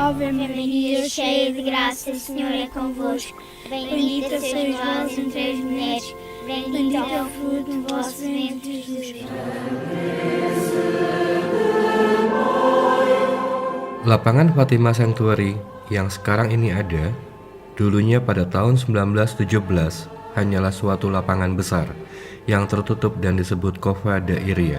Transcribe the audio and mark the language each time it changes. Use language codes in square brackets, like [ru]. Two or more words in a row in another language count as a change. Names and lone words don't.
[pt] Ave Maria, cheia de graça, o Senhor é convosco. Bendita sois vós entre as mulheres, bendito é o fruto do vosso ventre, Jesus. [id] Lapangan Fatima Sanctuary yang sekarang ini ada, dulunya pada tahun 1917 hanyalah suatu lapangan besar yang tertutup dan disebut Kova Dairia.